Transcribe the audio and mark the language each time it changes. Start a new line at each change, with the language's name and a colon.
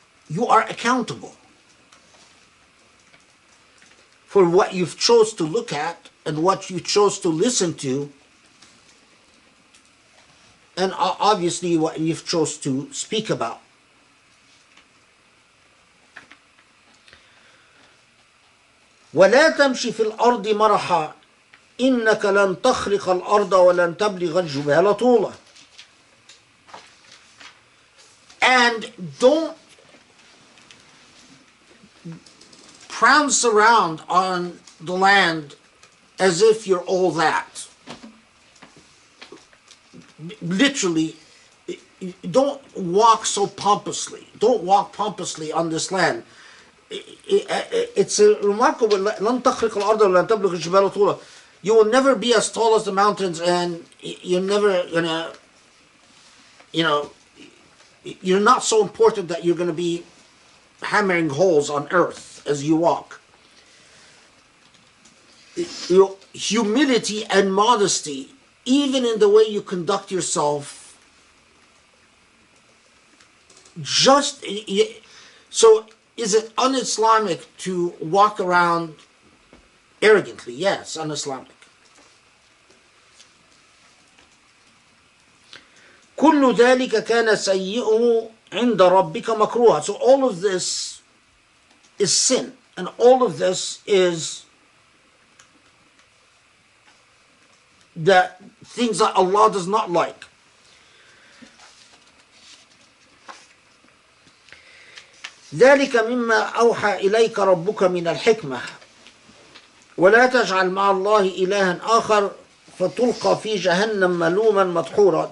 English: You are accountable for what you've chose to look at and what you chose to listen to, and obviously what you've chose to speak about.
Arabic: ولا تمشي في الأرض مرحا إنك لن تخرق الأرض ولن تبلغ الجبال طولا.
English: And don't prance around on the land as if you're all that. Literally, don't walk so pompously. Don't walk pompously on this land. it's a remarkable.
Arabic: لن تخرق الأرض ولن تبلغ الجبال طولا.
English: You will never be as tall as the mountains, and you're never gonna, you're not so important that you're gonna be hammering holes on earth as you walk. Humility and modesty, even in the way you conduct yourself, so is it un-Islamic to walk around arrogantly? Yes, un-Islamic.
Arabic: كل ذلك كان سيئه عند ربك مكروها.
English: So all of this is sin, and all of this is the things that Allah does not like.
Arabic: ذلك مما أوحى إليك ربك من الحكمة ولا تجعل مع الله إلها آخر فتلقى في جهنم ملوما مدحورا.